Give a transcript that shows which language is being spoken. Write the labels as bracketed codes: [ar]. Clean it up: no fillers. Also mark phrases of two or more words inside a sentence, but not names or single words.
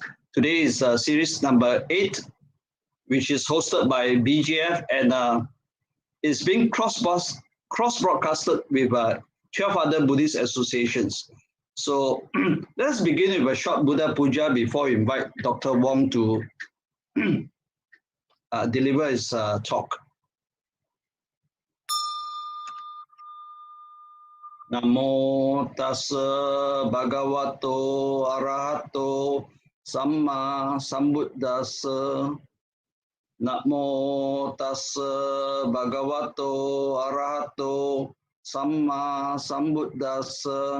[en] Today is series number 8, which is hosted by BGF and is being cross-broadcasted with 12 other Buddhist associations. So let's begin with a short [pi] Buddha Puja [en] before we invite Dr. Wong to deliver his talk. [pi] Namo tassa bhagavato arahato samma sambuddhassa. Namo tassa bhagavato arahato samma sambuddhassa.